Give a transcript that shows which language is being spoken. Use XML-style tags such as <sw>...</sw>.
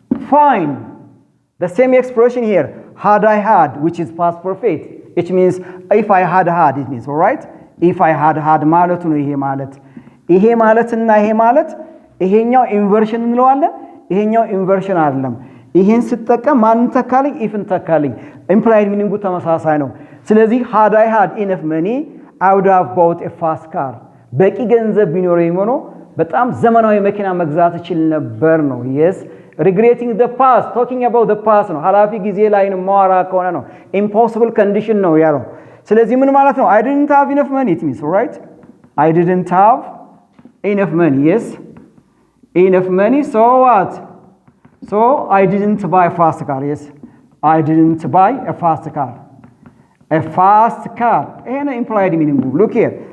<en>Fine, the same expression here had I had, which is past perfect. It means if I had it means, all right? if I had</en> <am>ማለት ነው። ይሄ ማለትና ይሄ ማለት ይሄኛው ኢንቨርሽን እንለዋለን፣ ይሄኛው ኢንቨርሽን አይደለም። ይሄን ስትጠቀም ማን ተካልኝ? ኢፍን ተካልኝ። ኢምፕላይድ ሚኒንጉ ተመሳሳይ ነው። ስለዚህ</am> <en>had I had enough money I would have bought a fast car.</en> <am>በቂ ገንዘብ ቢኖረኝ ሆኖ በጣም ዘመናዊ መኪና መግዛት እችል ነበር ነው።</am> <en>yes, regretting the past,</en> <am>talking about the past ነው። ሐላፊ ጊዜ ላይ ነው ማወራ ከሆነ ነው። impossible condition ነው ያለው። ስለዚህ ምን ማለት ነው?</am> <en>I didn't have enough money it means, all right? I didn't have enough money. Yes, enough money. So what? So I didn't buy a fast car. Yes, I didn't buy a fast car. A fast car. And implied meaning. Look here.</en>